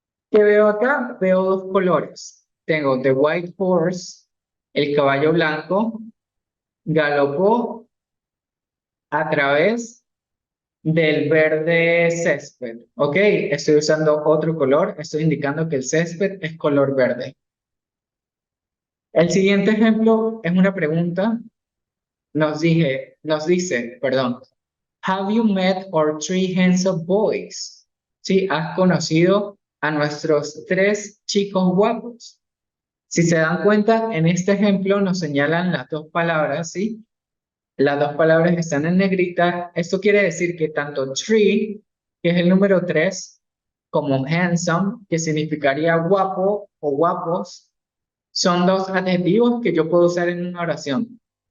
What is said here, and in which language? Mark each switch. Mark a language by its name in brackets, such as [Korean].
[Spanish] ¿Qué veo acá? Veo dos colores. Tengo [English] the white horse, [Spanish] el caballo blanco, galopó a través del verde césped. ¿Ok? Estoy usando otro color. Estoy indicando que el césped es color verde. El siguiente ejemplo es una pregunta. Nos dice, perdón, [English] have you met our three handsome boys? [Spanish] Sí, has conocido a nuestros tres chicos guapos. Si se dan cuenta, en este ejemplo nos señalan las dos palabras, ¿sí? Las dos palabras están en negrita. Esto quiere decir que tanto three, que es el número 3, como handsome, que significaría guapo o guapos, son dos adjetivos que yo puedo usar en una oración.